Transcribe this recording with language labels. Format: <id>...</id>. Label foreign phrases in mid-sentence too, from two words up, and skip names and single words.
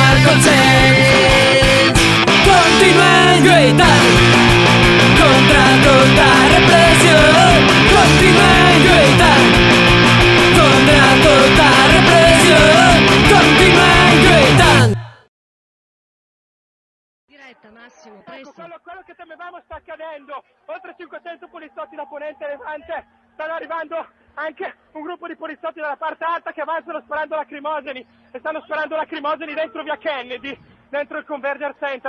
<ca>consells. Continuem lluitant contra tota repressió. Continuem lluitant contra tota repressió. Continuem lluitant.</ca> <it>Diretta Massimo, presto. Quello che temevamo sta accadendo. Oltre 500 poliziotti da Ponente e Levante. Stanno arrivando anche un gruppo di poliziotti dalla parte alta che avanzano sparando lacrimogeni. E stanno sparando lacrimogeni dentro via Kennedy, dentro il Converger Center.</it>